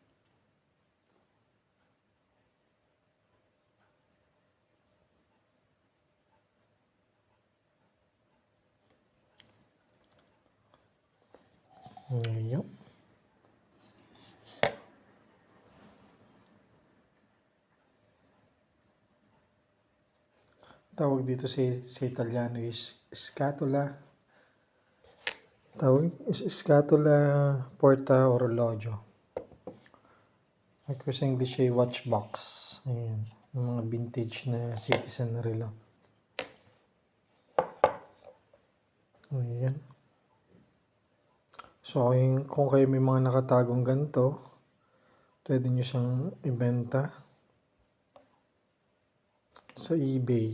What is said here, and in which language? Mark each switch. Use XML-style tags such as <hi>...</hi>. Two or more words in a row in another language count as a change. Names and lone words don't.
<tl>Ngayon. Tawag dito sa Italiano is scatola.</tl> <it>Scatola porta orologio.</it> <tl>Ako sa English ay</tl> <en>watch box.</en> <tl>Ayan. Yung mga vintage na Citizen na relo. Ayan. So, kung kayo may mga nakatagong ganito, pwede nyo siyang ibenta sa eBay.</tl>